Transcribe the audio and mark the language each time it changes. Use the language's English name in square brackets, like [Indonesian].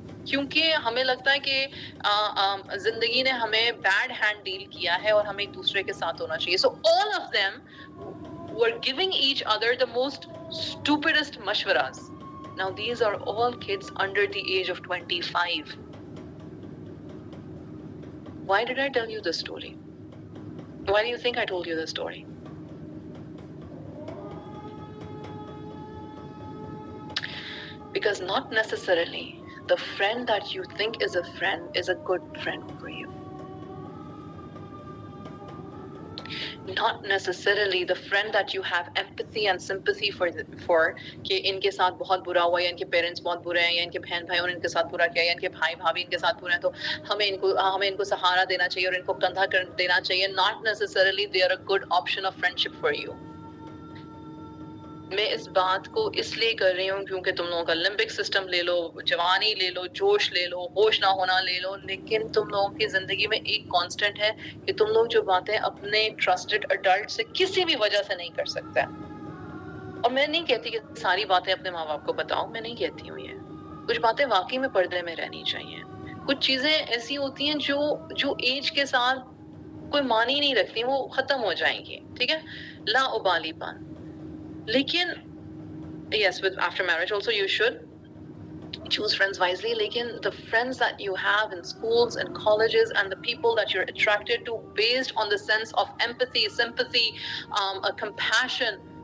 [Urdu] کیونکہ ہمیں لگتا ہے کہ زندگی نے ہمیں بیڈ ہینڈ ڈیل کیا ہے اور ہمیں ایک دوسرے کے ساتھ ہونا چاہیے. [English] So all of them were giving each other the most stupidest mashwaras. Now these are all kids under the age of 25. Why did I tell you this story? Why do you think I told you this story? Because not necessarily the friend that you think is a friend is a good friend for you. Not necessarily the friend that you have empathy and sympathy for [Urdu] کہ ان کے ساتھ بہت برا ہوا, یا ان کے parents بہت برے ہیں, یا ان کے بہن بھائیوں نے ان کے ساتھ برا کیا, یا ان کے بھائی بھابھی ان کے ساتھ برے ہیں, تو ہمیں ان کو سہارا دینا چاہیے اور ان کو کندھا کر دینا چاہیے. [English] Not necessarily they are a good option of friendship for you. [Urdu] میں اس بات کو اس لیے کر رہی ہوں کیونکہ تم لوگوں کا لمبک سسٹم لے لو، جوانی لے لو، جوش لے لو، ہوش نہ ہونا لے لو، لیکن تم لوگوں کی زندگی میں ایک کانسٹنٹ ہے کہ تم لوگ جو باتیں اپنے ٹرسٹڈ اڈلٹ سے کسی بھی وجہ سے نہیں کر سکتے. اور میں نہیں کہتی کہ ساری باتیں اپنے ماں باپ کو بتاؤ، میں نہیں کہتی ہوں یہ. کچھ باتیں واقعی میں پردے میں رہنی چاہیے. کچھ چیزیں ایسی ہوتی ہیں جو ایج کے ساتھ کوئی معنی نہیں رکھتی، وہ ختم ہو جائیں گی. ٹھیک ہے، لا ابالی پن. لیکن [English] yes, with after marriage also you should choose friends wisely, لیکن the friends that you have in schools and colleges and the people that you're attracted to based on the sense of empathy, sympathy, compassion.